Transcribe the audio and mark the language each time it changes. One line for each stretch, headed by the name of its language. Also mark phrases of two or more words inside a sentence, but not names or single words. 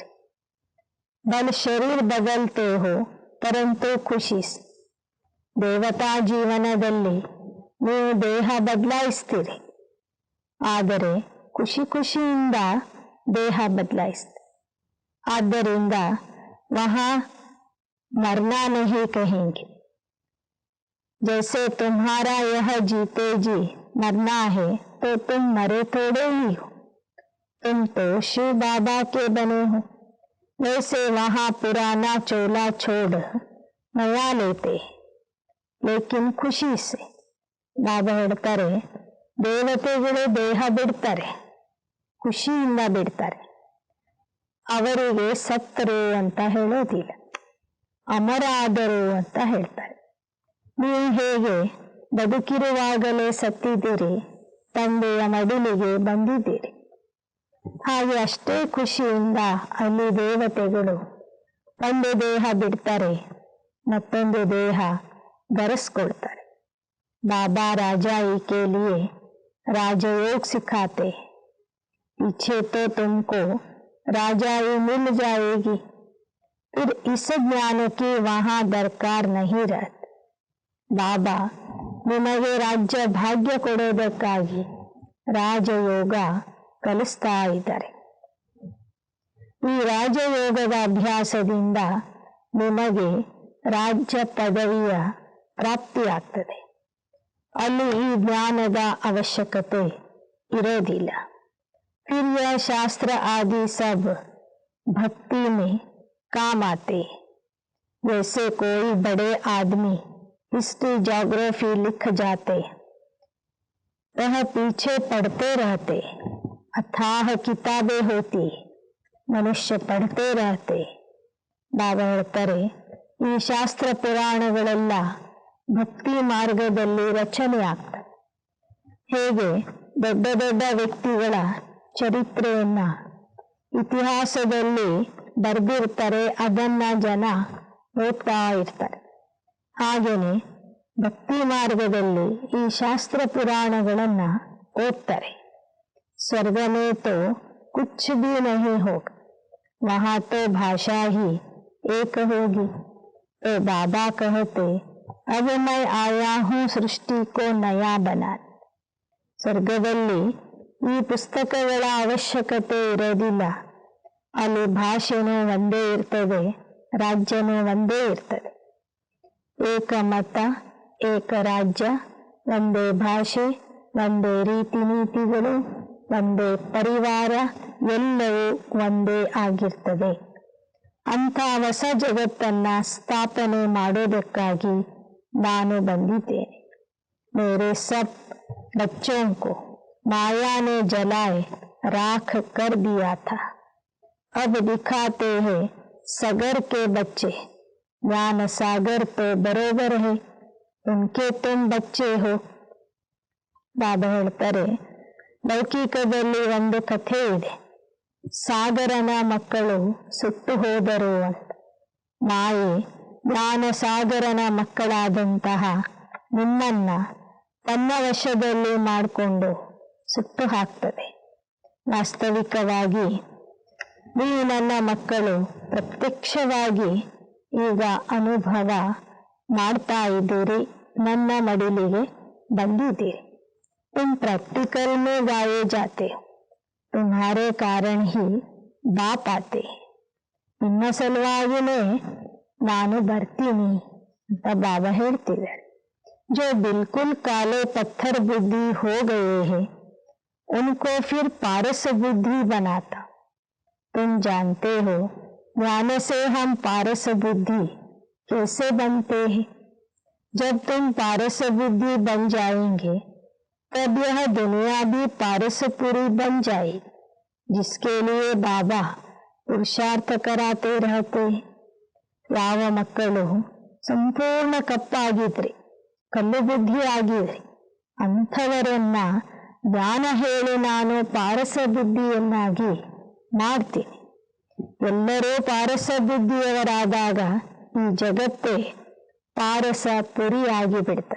Hindi: बल शरीर बदलते हो परंतु खुशी.
Kannada: ದೇವತಾ ಜೀವನದಲ್ಲಿ ನೀವು ದೇಹ ಬದಲಾಯಿಸ್ತೀರಿ, ಆದರೆ ಖುಷಿ ಖುಷಿಯಿಂದ ದೇಹ ಬದಲಾಯಿಸ್ತೀರಿ.
Hindi: ಆದ್ದರಿಂದ ವಹಾ मरना नहीं कहेंगे. जैसे तुम्हारा यह जीते जी मरना है तो तुम मरे थोड़े ही हो, तुम तो शिव बाबा के बने हो. वैसे वहां पुराना चोला छोड़ नया लेते, लेकिन ಖುಷಿ से.
Kannada: ಬಾಬಾ ಹೇಳ್ತಾರೆ, ದೇವತೆಗಳು ದೇಹ ಬಿಡ್ತಾರೆ, ಖುಷಿಯಿಂದ ಬಿಡ್ತಾರೆ. ಅವರಿಗೆ ಸತ್ತರು ಅಂತ ಹೇಳೋದಿಲ್ಲ, ಅಮರ ಆದರು ಅಂತ ಹೇಳ್ತಾರೆ. ನೀವು ಹೇಗೆ ಬದುಕಿರುವಾಗಲೇ ಸತ್ತಿದ್ದೀರಿ, ತಂದೆಯ ಮಡಿಲಿಗೆ ಬಂದಿದ್ದೀರಿ, ಹಾಗೆ ಅಷ್ಟೇ ಖುಷಿಯಿಂದ ಅಲ್ಲಿ ದೇವತೆಗಳು ಒಂದು ದೇಹ ಬಿಡ್ತಾರೆ, ಮತ್ತೊಂದು ದೇಹ ಧರಿಸ್ಕೊಳ್ತಾರೆ.
Hindi: बाबा राजाई के लिए राजयोग सिखाते. पीछे तो तुमको राजाई मिल जाएगी, फिर इस ज्ञान की वहां दरकार नहीं रहती.
Kannada: बाबा ನಿಮಗೆ ರಾಜ್ಯ ಭಾಗ್ಯ ಕೊಡೋದಕ್ಕಾಗಿ ರಾಜಯೋಗ ಕಲಿಸ್ತಾ ಇದ್ದಾರೆ. ಈ ರಾಜಯೋಗದ ಅಭ್ಯಾಸದಿಂದ ನಿಮಗೆ ರಾಜ್ಯ ಪದವಿಯ ಪ್ರಾಪ್ತಿಯಾಗ್ತದೆ. ಅಲ್ಲಿ ಈ ಜ್ಞಾನದ ಅವಶ್ಯಕತೆ ಇರೋದಿಲ್ಲ.
Hindi: फिर यह शास्त्र आदि सब भक्ति में काम आते. जैसे कोई बड़े आदमी
English: history geography
Hindi: लिख जाते, वह पीछे पढ़ते रहते. अथाह किताबें होती, मनुष्य पढ़ते रहते.
Kannada: ಬಾಬಾ ಹೇಳ್ತಾರೆ, ಈ ಶಾಸ್ತ್ರ ಪುರಾಣಗಳೆಲ್ಲ ಭಕ್ತಿ ಮಾರ್ಗದಲ್ಲಿ ರಚನೆ ಆಗ್ತವೆ. ಹೇಗೆ ದೊಡ್ಡ ದೊಡ್ಡ ವ್ಯಕ್ತಿಗಳ ಚರಿತ್ರೆಯನ್ನ ಇತಿಹಾಸದಲ್ಲಿ ಬರೆದಿರ್ತಾರೆ, ಅದನ್ನ ಜನ ಓದ್ತಾ ಇರ್ತಾರೆ. ಹಾಗೇನೆ ಭಕ್ತಿ ಮಾರ್ಗದಲ್ಲಿ ಈ ಶಾಸ್ತ್ರ ಪುರಾಣಗಳನ್ನ ಓದ್ತಾರೆ.
Hindi: स्वर्ग में तो कुछ भी नहीं होगा, वहाँ तो भाषा ही एक होगी. तो बाबा कहते, अब मैं आया हूँ सृष्टि को नया बनाने.
Kannada: ಸ್ವರ್ಗದಲ್ಲಿ ಈ ಪುಸ್ತಕಗಳ ಅವಶ್ಯಕತೆ ಇರೋದಿಲ್ಲ. ಅಲ್ಲಿ ಭಾಷೆನೂ ಒಂದೇ ಇರ್ತದೆ, ರಾಜ್ಯನೂ ಒಂದೇ ಇರ್ತದೆ. ಏಕ ಮತ, ಏಕ ರಾಜ್ಯ, ಒಂದೇ ಭಾಷೆ, ಒಂದೇ ರೀತಿ ನೀತಿಗಳು, ಒಂದೇ ಪರಿವಾರ, ಎಲ್ಲವೂ ಒಂದೇ ಆಗಿರ್ತದೆ. ಅಂಥ ಹೊಸ ಜಗತ್ತನ್ನ ಸ್ಥಾಪನೆ ಮಾಡೋದಕ್ಕಾಗಿ ನಾನು ಬಂದಿದ್ದೇನೆ.
Hindi: मेरे सब बच्चों को माया ने जलाए राख कर दिया था, अब दिखाते हैं सगर के बच्चे. ज्ञान सागर तो बरोबर है, उनके तुम बच्चे हो.
Kannada: ಬಾಬಾ ಹೇಳ್ತಾರೆ, ಲೌಕಿಕದಲ್ಲಿ ಒಂದು ಕಥೆ ಇದೆ. ಸಾಗರನ ಮಕ್ಕಳು ಸುಟ್ಟು ಹೋದರು ಅಂತ. ಮಾಯೆ ಜ್ಞಾನ ಸಾಗರನ ಮಕ್ಕಳಾದಂತಹ ನಿಮ್ಮನ್ನ ತನ್ನ ವಶದಲ್ಲಿ ಮಾಡಿಕೊಂಡು ಸುಟ್ಟು ಹಾಕ್ತದೆ. ವಾಸ್ತವಿಕವಾಗಿ ನೀವು ನನ್ನ ಮಕ್ಕಳು ಪ್ರತ್ಯಕ್ಷವಾಗಿ ಈಗ ಅನುಭವ ಮಾಡ್ತಾ ಇದ್ದೀರಿ, ನನ್ನ ಮಡಿಲಿಗೆ ಬಂದಿದ್ದೀರಿ.
Hindi: तुम प्रैक्टिकल में गाए जाते हो, तुम्हारे कारण ही बाप आते.
Kannada: ನಿಮ್ಮ ಸಲುವಾಗಿನೇ ನಾನು ಬರ್ತೀನಿ ಅಂತ ಬಾಬಾ ಹೇಳ್ತಿದ್ದಾರೆ.
Hindi: जो बिल्कुल काले पत्थर बुद्धि हो गए हैं, उनको फिर पारस बुद्धि बनाता. तुम जानते हो ज्ञान से हम पारस बुद्धि कैसे बनते हैं. जब तुम पारस बुद्धि बन जाएंगे, तब यह दुनिया भी पारसपुरी बन जाएगी, जिसके लिए बाबा पुरुषार्थ कराते रहते.
Kannada: ಯಾವ ಮಕ್ಕಳು ಸಂಪೂರ್ಣ ಕಪ್ಪಾಗಿದ್ರಿ, ಕಲ್ಲು ಬುದ್ಧಿ ಆಗಿದ್ರಿ, ಅಂಥವರನ್ನ ಜ್ಞಾನ ಹೇಳಿ ನಾನು ಪಾರಸ ಬುದ್ಧಿಯನ್ನಾಗಿ ಮಾಡ್ತೀನಿ. ಎಲ್ಲರೂ ಪಾರಸ ಬುದ್ಧಿಯವರಾದಾಗ ಈ ಜಗತ್ತೇ ಪಾರಸ ಪುರಿ ಆಗಿಬಿಡ್ತದೆ.